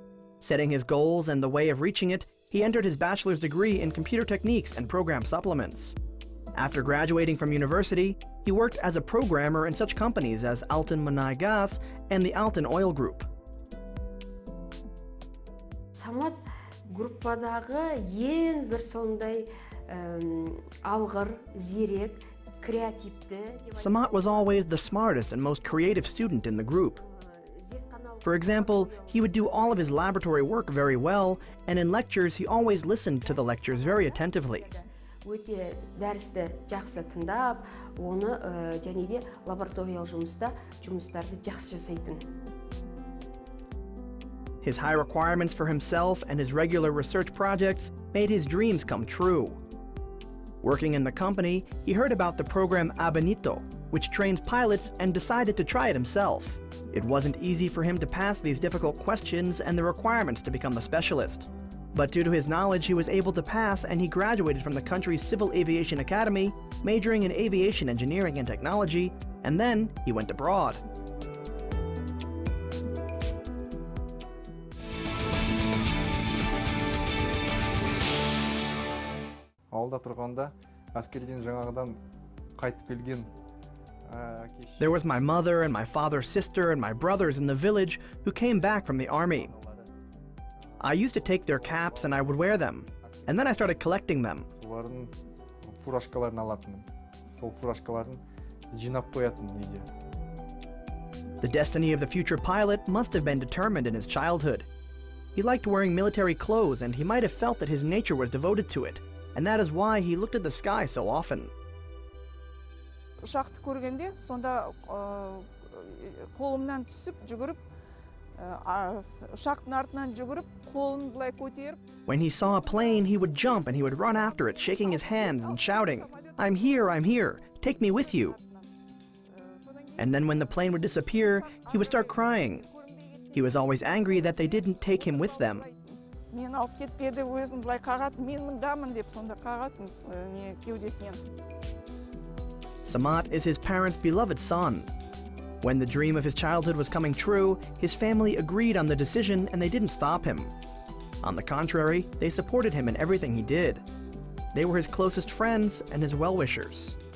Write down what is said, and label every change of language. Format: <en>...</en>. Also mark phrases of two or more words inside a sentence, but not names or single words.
<en>Setting his goals and the way of reaching it, he entered his bachelor's degree in computer techniques and program supplements. After graduating from university, he worked as a programmer in such companies as Altan Munay Gas and the Altan Oil Group.</en> <kk>Samat группадағы ең бір сондай алғыр, зерек, креативті.</kk> <en>Samat was always the smartest and most creative student in the group. For example, he would do all of his laboratory work very well, and in lectures he always listened to the lectures very attentively.</en> <kk>Өте дәрісті жақсы тыңдап, оны және де лабораториялық жұмыстарды жақсы жасайтын.</kk> <en>His high requirements for himself and his regular research projects made his dreams come true. Working in the company, he heard about the program Ab Initio, which trains pilots, and decided to try it himself. It wasn't easy for him to pass these difficult questions and the requirements to become a specialist. But due to his knowledge, he was able to pass, and he graduated from the country's Civil Aviation Academy, majoring in aviation engineering and technology, and then he went abroad.</en> <kk>Ауылда тұрғанда әскерден жаңағыдан қайтып келген.</kk> <en>There was my mother and my father's sister and my brothers in the village who came back from the army. I used to take their caps and I would wear them, and then I started collecting them.</en> <kk>Солардың фуражкаларын алатынмын. Сол фуражкаларын жинап қоятын үйде.</kk> <en>The destiny of the future pilot must have been determined in his childhood. He liked wearing military clothes, and he might have felt that his nature was devoted to it, and that is why he looked at the sky so often.</en> <kk>Ұшақты көргенде, сонда қолымнан түсіп, жүгіріп, ұшақтың артынан жүгіріп, қолын былай көтеріп.</kk> <en>When he saw a plane, he would jump and he would run after it, shaking his hands and shouting, I'm here, take me with you." And then when the plane would disappear, he would start crying. He was always angry that they didn't take him with them.</en> <kk>Мен алып кетпеді, өзін былай қағатын, мен мұндамын деп сонда қағатын кеудесінен.</kk> <en>Samat is his parents' beloved son. When the dream of his childhood was coming true, his family agreed on the decision and they didn't stop him. On the contrary, they supported him in everything he did. They were his closest friends and his well-wishers.</en>